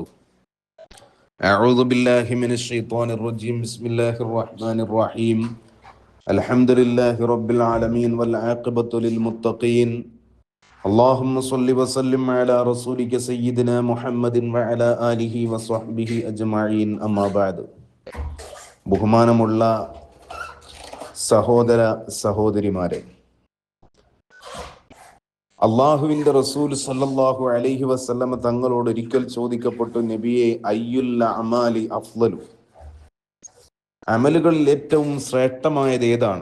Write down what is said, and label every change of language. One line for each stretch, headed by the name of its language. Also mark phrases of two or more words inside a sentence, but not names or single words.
Arabic: أعوذ بالله من الشيطان الرجيم. بسم الله الرحمن الرحيم. الحمد لله رب العالمين والعاقبة للمتقين. اللهم صل وسلم على رسولك سيدنا محمد وعلى آله وصحبه أجمعين. أما بعد.
Malayalam: ബഹുമാനമുള്ള സഹോദര സഹോദരിമാരെ, അള്ളാഹുവിന്റെ റസൂൽ
Arabic: صلى الله عليه وسلم
Malayalam: തങ്ങളോട് ഒരിക്കൽ ചോദിക്കപ്പെട്ടു, നബിയെ,
Arabic: أي الأعمال أفضل,
Malayalam: അമലുകളിൽ ഏറ്റവും ശ്രേഷ്ഠമായത് ഏതാണ്?